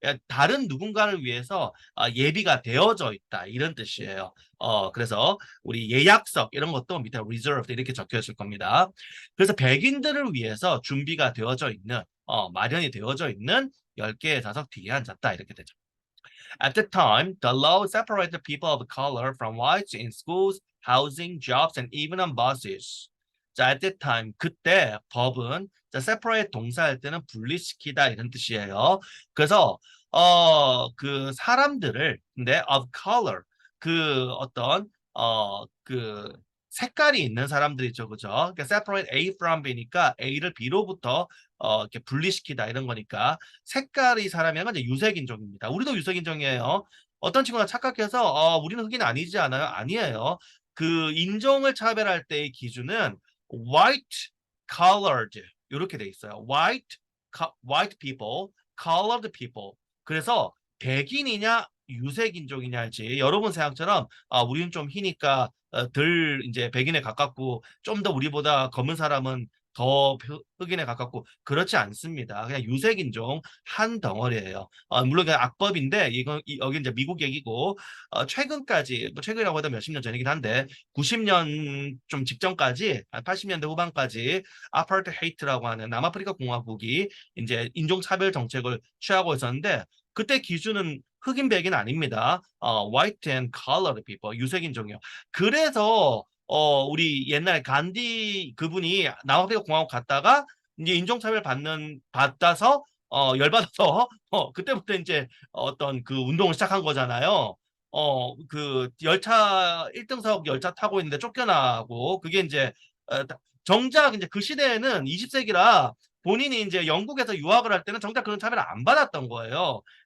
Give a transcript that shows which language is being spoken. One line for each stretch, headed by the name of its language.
Korean: 다른 누군가를 위해서 예비가 되어져 있다 이런 뜻이에요. 그래서 우리 예약석 이런 것도 밑에 reserved 이렇게 적혀 있을 겁니다. 그래서 백인들을 위해서 준비가 되어져 있는 마련이 되어져 있는 10개의 좌석 뒤에 앉았다 이렇게 되죠.
English: At the time, the law separated people of color from whites in schools, housing, jobs, and even on buses.
Korean: 자,
English: at that time,
Korean: 그때 법은 자, separate 동사할 때는 분리시키다 이런 뜻이에요. 그래서 그 사람들을 근데 of color 그 어떤 그 색깔이 있는 사람들이죠, 그죠? 그러니까 separate A from B니까 A를 B로부터 이렇게 분리시키다 이런 거니까 색깔이 사람이면 이제 유색인종입니다. 우리도 유색인종이에요. 어떤 친구가 착각해서 우리는 흑인 아니지 않아요? 아니에요. 그 인종을 차별할 때의 기준은 white colored 이렇게 돼 있어요.
English: white people, colored people.
Korean: 그래서 백인이냐 유색인종이냐지 여러분 생각처럼 우리는 좀 희니까 덜 이제 백인에 가깝고 좀 더 우리보다 검은 사람은 더 흑인에 가깝고 그렇지 않습니다. 그냥 유색인종 한 덩어리예요. 물론 그냥 악법인데 이건 여기 이제 미국 얘기고 최근까지 뭐 최근이라고 해도 몇십 년 전이긴 한데 90년 좀 직전까지 80년대 후반까지 아파르트헤이트라고 하는 남아프리카 공화국이 이제 인종차별 정책을 취하고 있었는데 그때 기준은 흑인 백인 아닙니다.
English: white and colored people
Korean: 유색인종이요. 그래서 우리 옛날에 간디 그분이 남아프리카 공화국 갔다가 이제 인종차별 받아서 열받아서 그때부터 이제 어떤 그 운동을 시작한 거잖아요. 그 열차 1등석 열차 타고 있는데 쫓겨나고 그게 이제 정작 이제 그 시대에는 20세기라 본인이 이제 영국에서 유학을 할 때는 정작 그런 차별을 안 받았던 거예요.